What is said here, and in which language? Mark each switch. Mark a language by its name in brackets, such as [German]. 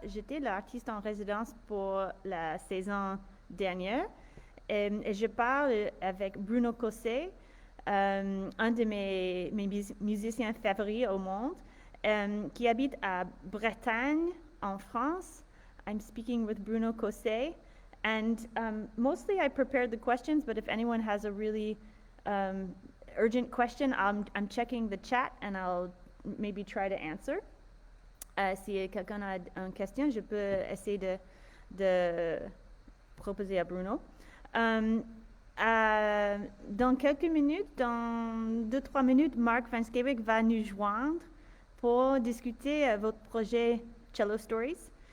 [French] J'étais l'artiste en résidence pour la saison dernière et je parle avec Bruno Cocset, un de mes musiciens favoris au monde, qui habite à Bretagne, en France. [English] I'm speaking with Bruno Cocset, and mostly I prepared the questions, but if anyone has a really urgent question, I'm checking the chat and I'll maybe try to answer. [French] Si quelqu'un a une question, je peux essayer de proposer à Bruno. Dans quelques minutes, dans 2-3 minutes, Marc Vanscheeuwijck va nous joindre pour discuter votre projet Cello Stories.